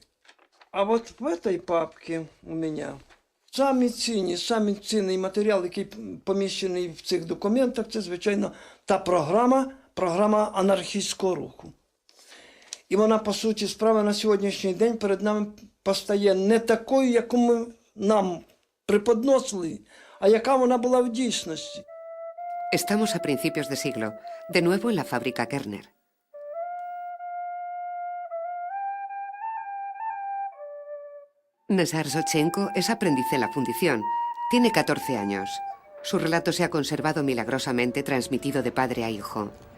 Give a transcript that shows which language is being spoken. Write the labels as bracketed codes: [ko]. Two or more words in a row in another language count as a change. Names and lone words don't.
[uk] А от в цій папці у мене самий цінний матеріал, який поміщений в цих документах, це, звичайно, та програма анархістського руху. І вона, по суті справи, на сьогоднішній день перед нами постає не такою, яку ми нам преподносили, а яка вона була в дійсності. [es] Estamos a principios de siglo, de nuevo en la fábrica Kerner. Nazar Zochenko es aprendiz en la fundición. Tiene 14 años. Su relato se ha conservado milagrosamente transmitido de padre a hijo.